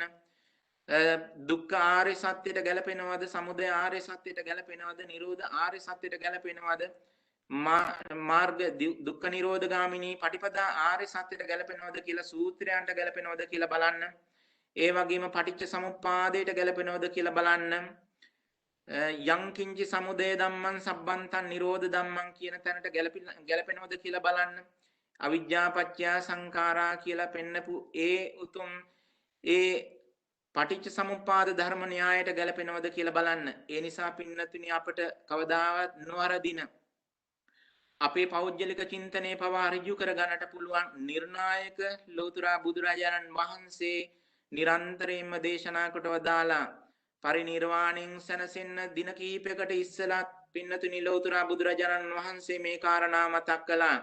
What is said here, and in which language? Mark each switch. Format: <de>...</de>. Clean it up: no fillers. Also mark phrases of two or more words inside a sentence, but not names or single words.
<si>දුක්ඛ ආර්ය සත්‍යයට ගැලපෙනවද, සමුදය ආර්ය සත්‍යයට ගැලපෙනවද, නිරෝධ ආර්ය සත්‍යයට ගැලපෙනවද, මාර්ග දුක්ඛ නිරෝධ ගාමිනී පටිපදා ආර්ය සත්‍යයට ගැලපෙනවද කියලා, සූත්‍රයන්ට ගැලපෙනවද කියලා බලන්න. ඒ වගේම පටිච්ච සමුප්පාදයට ගැලපෙනවද කියලා බලන්න.</si> <pi>යං කිංචි සමුදය ධම්මං සබ්බන්තං නිරෝධ ධම්මං</pi> <si>කියන තැනට ගැලපෙනවද කියලා බලන්න.</si> <pi>අවිජ්ජා පත්‍ය සංඛාරා</pi> <si>කියලා පෙන්නපු ඒ උතුම් ඒ පටිච්ච සමුප්පාද ධර්ම න්‍යායයට ගැලපෙනවද කියලා බලන්න. ඒ නිසා පින්නතුනි අපට කවදාවත් නොවරදින අපේ පෞද්ගලික චින්තනයේ පවා ඍජු කර ගන්නට පුළුවන් නිර්ණායක ලෝතුරා බුදුරජාණන් වහන්සේ නිරන්තරයෙන්ම දේශනා කොට වදාලා පරිණිරවාණයෙන් සැනසෙන්න දින කිහිපයකට ඉස්සෙල්ලා පින්නතුනි ලෝතුරා බුදුරජාණන් වහන්සේ මේ කාරණා මතක් කළා.</si>